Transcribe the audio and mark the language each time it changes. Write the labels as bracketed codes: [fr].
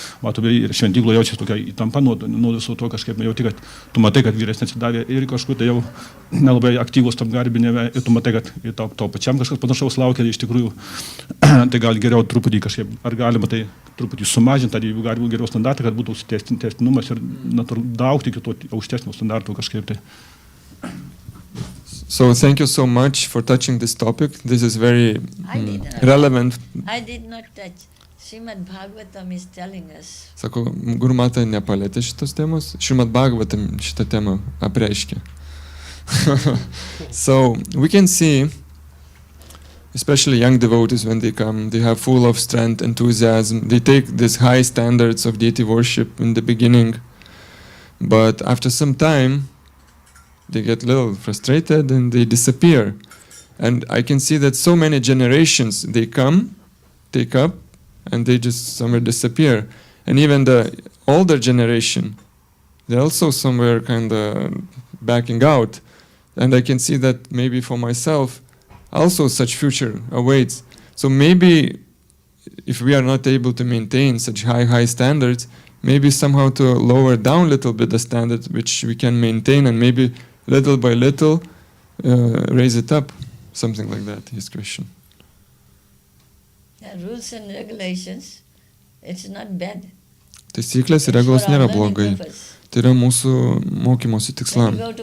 [lt] Matome, ir šventykloje jaučiasi tokia įtampa nuo viso to kažkaip jauti, kad tu matai, kad vyresni atsidavė ir kažkur tai jau nelabai aktyvus tam garbinėme ir tu matai, kad to pačiam kažkas panašaus laukia iš tikrųjų. Tai gal geriau truputį kažkaip, ar galima tai truputį sumažinti tą dievių garbinimo geriau standartą, kad būtų tęstinumas ir daugti iki to aukštesnio standarto kažkaip tai. [en] So thank you so much for touching this topic. This is very relevant. I did not touch. Srimad Bhagavatam is telling us. [lt] Sako, Gurumata nepalėtė šitos temos. Srimad Bhagavatam šitą temą apreiškė. [en] So we can see, especially young devotees when they come, they have full of strength, enthusiasm. They take these high standards of deity worship in the beginning, but after some time, they get a little frustrated and they disappear. And I can see that so many generations, they come, take up, and they just somewhere disappear. And even the older generation, they're also somewhere kind of backing out. And I can see that maybe for myself, also such future awaits. So maybe if we are not able to maintain such high standards, maybe somehow to lower down a little bit the standard which we can maintain, and maybe little by little raise it up. Something like that, his question. Yeah, rules and regulations, it's not bad. [lt] Taisyklės ir reglos nėra blogai. Tai yra mūsų mokymosi tikslam.